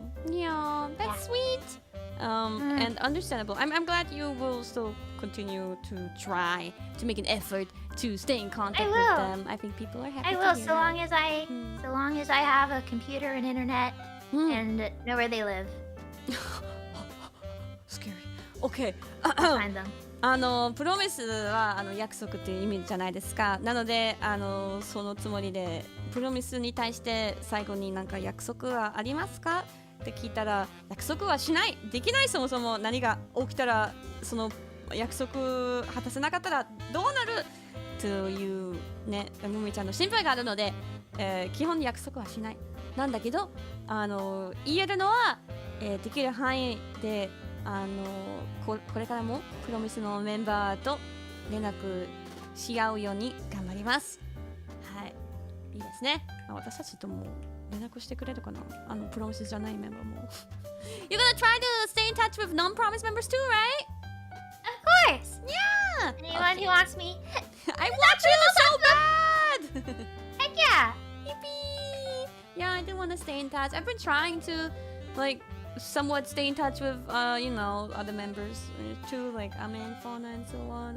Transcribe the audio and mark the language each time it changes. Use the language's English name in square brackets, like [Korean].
[English] Yeah, that's sweet. And understandable. I'm glad you will still continue to try to make an effort to stay in contact with them. I think people are happy. I will, so long as I have a computer and internet and know where they live. Scary. Okay. I'll find them. [Japanese] プロミスは約束っていう意味じゃないですか。なのでそのつもりでプロミスに対して最後になんか約束はありますかって聞いたら、約束はしない、できない。そもそも何が起きたらその約束果たせなかったらどうなるというね、むみちゃんの心配があるので、基本約束はしない。なんだけど言えるのは、できる範囲でこれからもプロミスのメンバーと連絡し合うように頑張ります。はい、いいですね。私たちとも連絡してくれるかな、プロミスじゃないメンバーも。 [English] You're gonna try to stay in touch with non-promise members too, right? Of course! Yeah! Anyone who wants me, I want you so bad! heck yeah! Yippee! Yeah, I do want to stay in touch. I've been trying to, like, somewhat stay in touch with, other members too, like Ame and Fauna and so on.